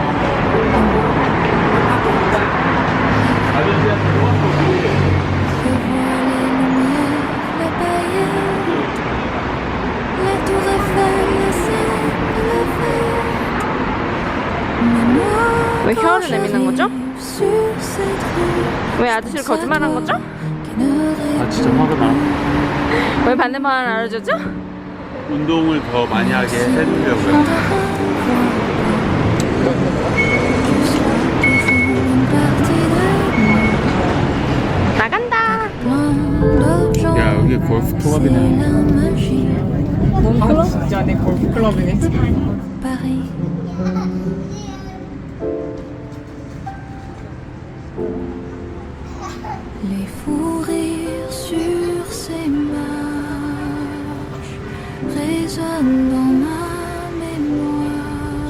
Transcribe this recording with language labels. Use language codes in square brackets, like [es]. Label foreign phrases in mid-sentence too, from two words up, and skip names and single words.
[fr] Je vois les lumières, la paillette, la tour Eiffel, la Seine, le Fête. Mais moi, [ko] 왜 혀를 내미는 거죠? [fr] sur cette rue, [ko] 왜 아저씨를 거짓말한 거죠? [fr] qui ne [ko] 아 진짜 화가 나. 왜 반대말을 알려줬죠? 운동을 더 많이 하게 해주려고요. 나간다. 야 여기 골프 클럽이네. 뭔 클럽? 진짜 내 골프 클럽이네. [fr] Paris. Les fous rires sur ces marches résonnent dans ma mémoire.